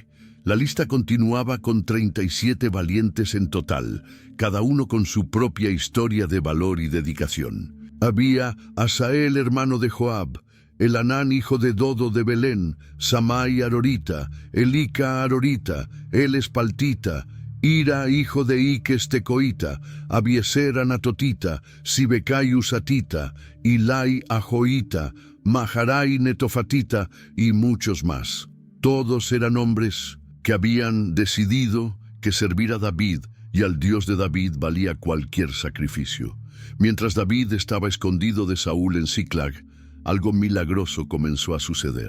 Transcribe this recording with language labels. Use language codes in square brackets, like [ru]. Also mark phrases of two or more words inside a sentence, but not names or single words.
[es] La lista continuaba con 37 valientes en total, cada uno con su propia historia de valor y dedicación. Había Asael, hermano de Joab, Elanán, hijo de Dodo de Belén, Samai arorita, Elika arorita, El espaltita, Ira, hijo de Iques tecoita, Abieser anatotita, Sibecai usatita, Ilai ajoita, Maharai netofatita y muchos más. Todos eran hombres que habían decidido que servir a David y al Dios de David valía cualquier sacrificio. Mientras David estaba escondido de Saúl en Siclag, algo milagroso comenzó a suceder.